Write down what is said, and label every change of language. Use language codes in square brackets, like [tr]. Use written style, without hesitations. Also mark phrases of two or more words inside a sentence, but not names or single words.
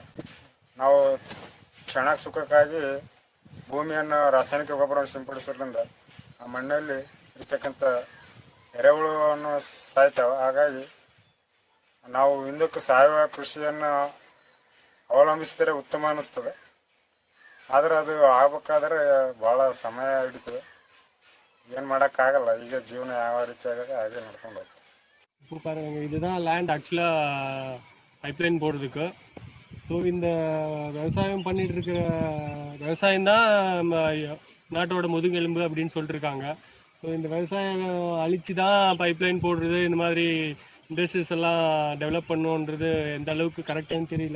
[kn] ನಾವು ಕ್ಷಣ ಸುಖಕ್ಕಾಗಿ ಭೂಮಿಯನ್ನು ರಾಸಾಯನಿಕ ಗೊಬ್ಬರವನ್ನು ಸಿಂಪಡಿಸೋದ್ರಿಂದ ಆ ಮಣ್ಣಲ್ಲಿ ಇರ್ತಕ್ಕಂಥ ಎರೆಹುಳುವನ್ನು ಸಾಯ್ತಾವೆ. ಹಾಗಾಗಿ ನಾವು ಹಿಂದಕ್ಕೆ ಸಾವಯವ ಕೃಷಿಯನ್ನು ಅವಲಂಬಿಸಿದರೆ ಉತ್ತಮ ಅನ್ನಿಸ್ತದೆ. ಆದರೆ ಅದು ಆಗ್ಬೇಕಾದ್ರೆ ಭಾಳ ಸಮಯ ಹಿಡಿತದೆ. ಏನು ಮಾಡೋಕ್ಕಾಗಲ್ಲ. ಈಗ ಜೀವನ ಯಾವ ರೀತಿ ಆಗಿದೆ ಹಾಗೆ ನಡ್ಕೊಂಡು ಹೋಗ್ತದೆ. [ta] இப்போ பாருங்க, இதுதான் லேண்ட் ஆக்சுவலாக பைப்லைன் போடுறதுக்கு. ஸோ இந்த விவசாயம் பண்ணிட்டு இருக்கிற விவசாயம்தான் நம்ம நாட்டோட முதுகெலும்பு அப்படின்னு சொல்லிட்டுருக்காங்க. ஸோ இந்த விவசாயம் அழிச்சு தான் பைப்லைன் போடுறது, இந்த மாதிரி இண்டஸ்ட்ரீஸ் எல்லாம் டெவலப் பண்ணுன்றது எந்த அளவுக்கு கரெக்டானு தெரியல.